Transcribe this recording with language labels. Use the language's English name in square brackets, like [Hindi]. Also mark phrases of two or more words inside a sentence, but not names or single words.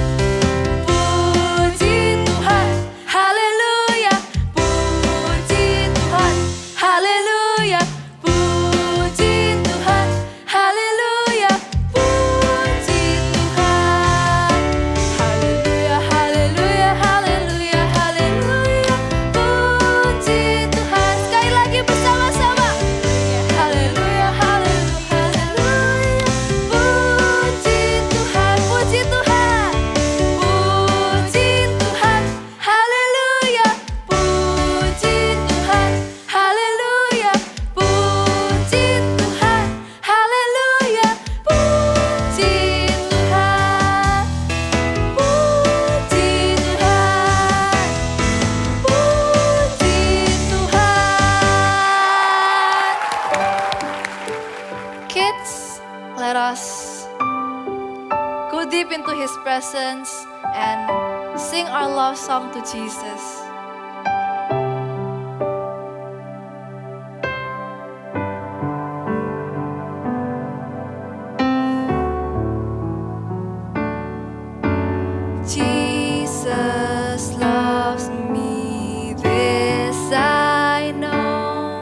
[Indonesian] Puji Tuhan, haleluya, puji Tuhan, haleluya, puji Tuhan, haleluya, puji Tuhan. Haleluya, haleluya, haleluya, haleluya, puji Tuhan. Sekali lagi bersama-sama. Haleluya, haleluya, haleluya, puji Tuhan, puji Tuhan. Puji Tuhan, haleluya, puji Tuhan, haleluya, puji Tuhan, haleluya, puji Tuhan, puji Tuhan, puji Tuhan. [English] Kids, let us go deep into His presence and sing our love song to Jesus. Jesus loves me, this I know.